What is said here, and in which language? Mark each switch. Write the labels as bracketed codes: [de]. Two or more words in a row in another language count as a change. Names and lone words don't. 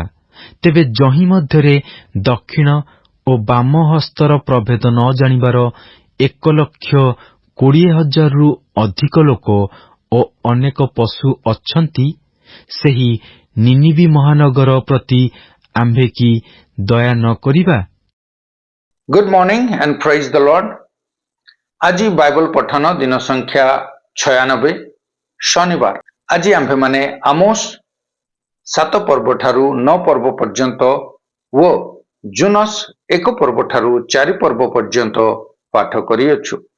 [or] ତେବେ ଯହିଁ ମଧ୍ୟରେ ଦକ୍ଷିଣ ଓ ବାମ ହସ୍ତର ପ୍ରଭେଦ ନ ଜାଣିବାର 1,20,000ରୁ ଅଧିକ ଲୋକ ଓ ଅନେକ ପଶୁ ଅଛନ୍ତି, ସେହି ନିନିବି ମହାନଗର ପ୍ରତି ଆମ୍ଭେ କି ଦୟା ନ କରିବା? [en] Good morning and praise the Lord. [or] ଆଜି ବାଇବଲ ପଠନ ଦିନ ସଂଖ୍ୟା 96, ଶନିବାର। ଆଜି ଆମ୍ଭେମାନେ ଆମୋସ 7 ପର୍ବ ଠାରୁ 9 ପର୍ବ ପର୍ଯ୍ୟନ୍ତ ଓ ଜୋନସ 1 ପର୍ବ ଠାରୁ 4 ପର୍ବ ପର୍ଯ୍ୟନ୍ତ ପାଠ କରିଅଛୁ।